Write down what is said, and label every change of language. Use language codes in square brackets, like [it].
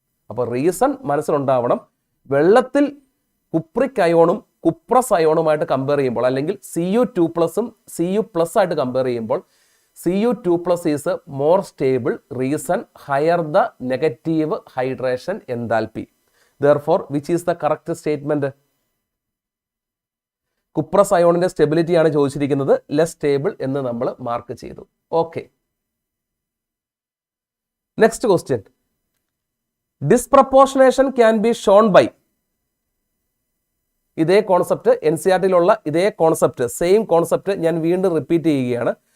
[ml] അപ്പോൾ റീസൺ മനസ്സിലുണ്ടാവണം. വെള്ളത്തിൽ cupric അയോണും cuprous അയോണുമായിട്ട് compare ചെയ്യുമ്പോൾ, അല്ലെങ്കിൽ Cu2+ഉം Cu+ ആയിട്ട് കമ്പയർ ചെയ്യുമ്പോൾ Cu2+ [en] Is more stable. Reason higher the negative hydration enthalpy. Therefore, which is the correct statement? [ml] Cuprous അയോണിന്റെ stability ആണ് ചോദിച്ചിരിക്കുന്നത്, ലെസ് സ്റ്റേബിൾ എന്ന് നമ്മൾ മാർക്ക് ചെയ്തു. [en] Okay, next question. Disproportionation can be shown by. [ml] ഇതേ concept NCERT-യിലുള്ള ഇതേ concept, same concept ഞാൻ വീണ്ടും repeat ചെയ്യുകയാണ്.